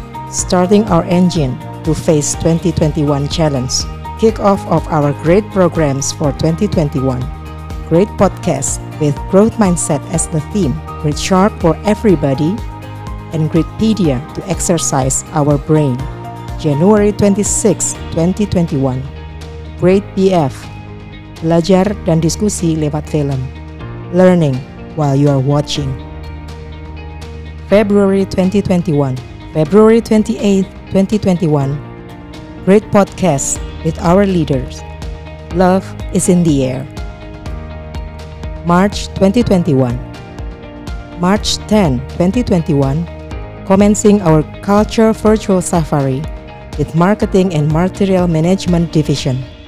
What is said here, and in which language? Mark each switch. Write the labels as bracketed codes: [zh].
[en] Starting our engine to face 2021 challenge. Kick-off of our great programs for 2021. Great podcast with growth mindset as the theme. Great Sharp for everybody and Gritpedia to exercise our brain. January 26, 2021. Great BF. [id] Belajar dan diskusi lewat film. [en] Learning while you are watching. February 2021. February 28, 2021. Great podcast with our leaders. Love is in the air. March 2021. March 10, 2021, commencing our Culture Virtual Safari with Marketing and Material Management Division.